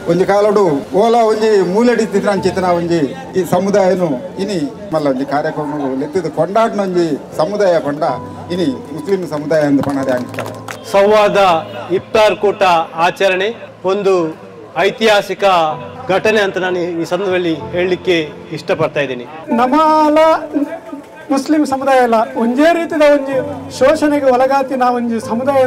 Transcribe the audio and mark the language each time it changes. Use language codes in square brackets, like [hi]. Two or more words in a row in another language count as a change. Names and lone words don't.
[tcy] ಒಂಜಿ ಕಾಲಡು ಓಲ ಒಂಜಿ ಮೂಲೆಡಿ ತಿಂಚಿತನ ಒಂಜಿ ಈ ಸಮುದಾಯನು ಇನಿ ಮಲ್ಲ ಒಂಜಿ ಕಾರ್ಯಕ್ರಮ ಲೆತ್ತಿದ ಕೊಂಡಾಡಿನ ಒಂಜಿ ಸಮುದಾಯ ಪಂಡ ಇನಿ ಮುಸ್ಲಿಂ ಸಮುದಾಯ [kn] ಎಂದು ಪಣದೆ ಆಗಿರ್ತಾರೆ. ಸಂವಾದ ಇಫ್ತಾರ್ ಕೂಟ ಆಚರಣೆ ಒಂದು ಐತಿಹಾಸಿಕ ಘಟನೆ ಅಂತ ನಾನು ಈ ಸಂದರ್ಭದಲ್ಲಿ ಹೇಳಲಿಕ್ಕೆ ಇಷ್ಟಪಡ್ತಾ ಇದ್ದೀನಿ. ನಮ್ಮಲ ಮುಸ್ಲಿಂ ಸಮುದಾಯ ಎಲ್ಲ ಒಂದೇ ರೀತಿಯ [tcy] ಒಂಜಿ ಶೋಷಣೆಗೆ ಒಳಗಾತಿನ ಒಂಜಿ ಸಮುದಾಯ.